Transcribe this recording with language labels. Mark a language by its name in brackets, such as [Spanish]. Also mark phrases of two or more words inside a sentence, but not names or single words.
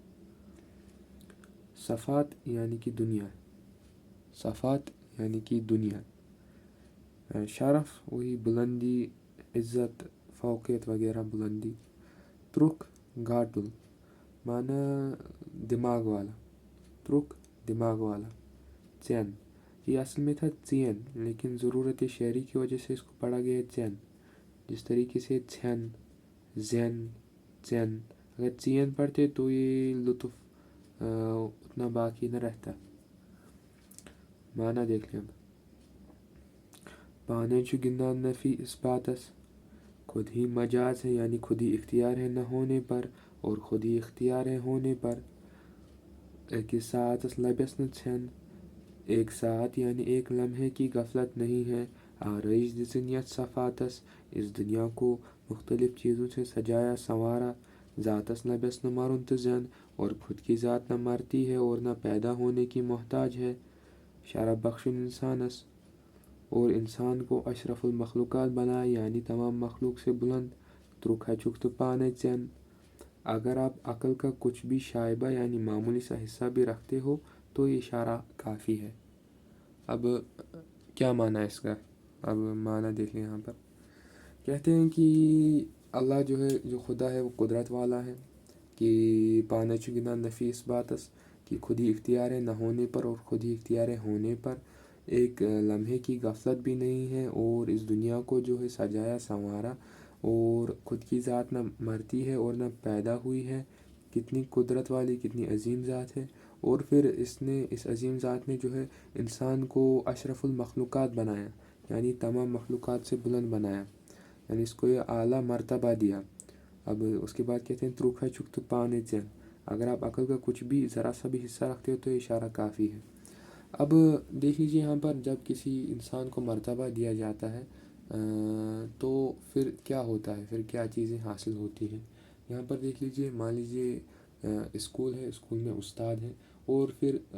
[Urdu] صفات یعنی کہ دنیا صفات یعنی کہ دنیا شرف وہی بلندی عزت فوقیت وغیرہ بلندی [Kashmiri] ترک گھاٹل [Urdu] معنی دماغ والا ترک دماغ والا ژٮ۪ن یہ اصل میں تھا ژین لیکن ضرورت شعری کی وجہ سے اس کو پڑھا گیا ہے ژٮ۪ن جس طریقے سے ژھٮ۪ن زین ژٮ۪ن اگر ژین پڑھتے تو یہ لطف اتنا باقی نہ رہتا معنی دیکھ لیں [Kashmiri] پانے چھُ گِنٛدان نفی اثباتس [Urdu] خود ہی مجاز ہے یعنی خود ہی اختیار ہے نہ ہونے پر اور خود ہی اختیار ہے ہونے پر [Kashmiri] أکِس ساعتس لبٮ۪س نہٕ ژھٮ۪ن [Urdu] ایک ساعت یعنی ایک لمحے کی غفلت نہیں ہے [Kashmiri] آرائش دِژٕنۍ یتھ صفاتس [Urdu] اس دنیا کو مختلف چیزوں سے سجایا سنوارا [Kashmiri] ذاتس لبٮ۪س نہٕ مرُن تہٕ زٮ۪ن [Urdu] اور خود کی ذات نہ مرتی ہے اور نہ پیدا ہونے کی محتاج ہے [Kashmiri] شرف بخشن انسانس [Urdu] اور انسان کو اشرف المخلوقات بنائے یعنی تمام مخلوق سے بلند [Kashmiri] ترک ہچُکھ تہٕ پانے ژٮ۪ن [Urdu] اگر آپ عقل کا کچھ بھی شائبہ یعنی معمولی سا حصہ بھی رکھتے ہو تو یہ اشارہ کافی ہے اب کیا معنی ہے اس کا اب معنی دیکھ لیں یہاں پر کہتے ہیں کہ اللہ جو ہے جو خدا ہے وہ قدرت والا ہے کہ [Kashmiri] پانے چھُ گِنٛدان نفی اثباتس [Urdu] کہ خود ہی اختیار ہے نہ ہونے پر اور خود ہی اختیار ہے ہونے پر ایک لمحے کی غفلت بھی نہیں ہے اور اس دنیا کو جو ہے سجایا سنوارا اور خود کی ذات نہ مرتی ہے اور نہ پیدا ہوئی ہے کتنی قدرت والی کتنی عظیم ذات ہے اور پھر اس عظیم ذات نے جو ہے انسان کو اشرف المخلوقات بنایا یعنی تمام مخلوقات سے بلند بنایا یعنی اس کو یہ اعلیٰ مرتبہ دیا اب اس کے بعد کہتے ہیں [Kashmiri] ترک ہچُکھ تہٕ پانے ژٮ۪ن [Urdu] اگر آپ عقل کا کچھ بھی ذرا سا بھی حصہ رکھتے ہو تو یہ اشارہ کافی ہے اب دیکھ لیجیے یہاں پر جب کسی انسان کو مرتبہ دیا جاتا ہے تو پھر کیا ہوتا ہے پھر کیا چیزیں حاصل ہوتی ہیں یہاں پر دیکھ لیجیے مان لیجیے اسکول ہے اسکول میں استاد ہیں اور پھر